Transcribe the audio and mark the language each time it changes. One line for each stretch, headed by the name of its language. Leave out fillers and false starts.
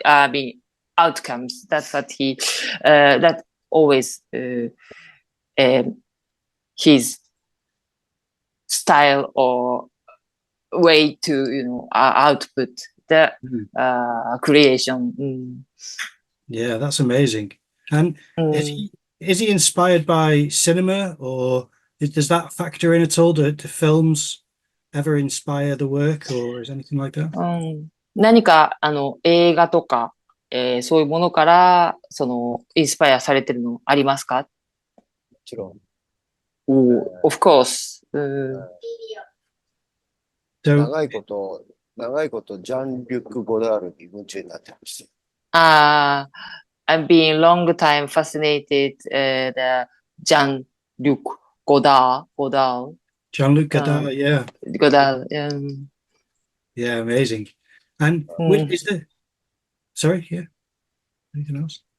English: Being outcomes. That's what that always his style or way to output the creation. Yeah, that's amazing. And is he inspired by cinema, or does that factor in at all? Do films ever inspire the work, or is anything like that?
Japanese: 何か映画とか、そういうものからインスパイアされてるのありますか？もちろん。
English: Of course.
Japanese: 長いこと長いことジャン・リュック・ゴダールに夢中になってました。
English: I've been long time fascinated the Jean-Luc Godard. Jean-Luc Godard, yeah. Godard. Yeah, amazing. And is there, sorry, yeah, anything else?